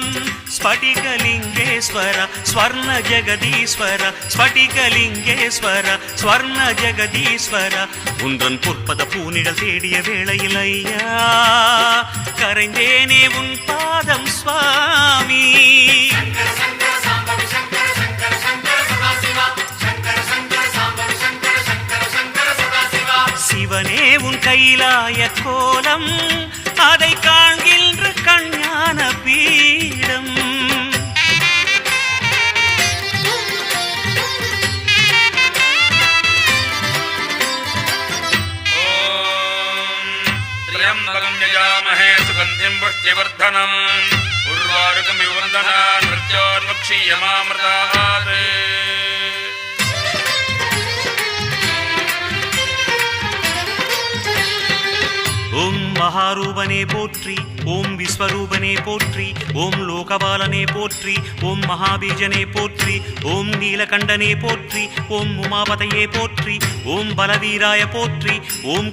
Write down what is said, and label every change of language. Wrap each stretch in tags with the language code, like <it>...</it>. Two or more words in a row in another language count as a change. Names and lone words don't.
<sa>स्फटिकलिङ्गेश्वर स्वर्ण जगदीश्वर, स्फटिकलिङ्गेश्वर स्वर्ण जगदीश्वर,</sa> <ta>உன்றன் பொற்பத பூனிடல் தேடிய வேளையில் ஐயா கரைந்தேனே உன் பாதம் சுவாமி. சிவனே உன் கைலாய கோலம் அதை காண்கின்ற கஞ்ஞான பீடம்.</ta> <sa>त्र्यम्बकं यजामहे सुगन्धिं पुष्टिवर्धनम् उर्वारुकमिव वन्दनान् मृत्योर्मुक्षीयमामृतात्.</sa> <ta>ஓம் மகாரூபனே போற்றி, ஓம் விஸ்வரூபனே போற்றி, ஓம் லோகபாலனே போற்றி, ஓம் மகாபீஜனே போற்றி, ஓம் நீலகண்டனே போற்றி, ஓம் உமாபதையே போற்றி, ஓம் பலவீராய போற்றி, ஓம்</ta>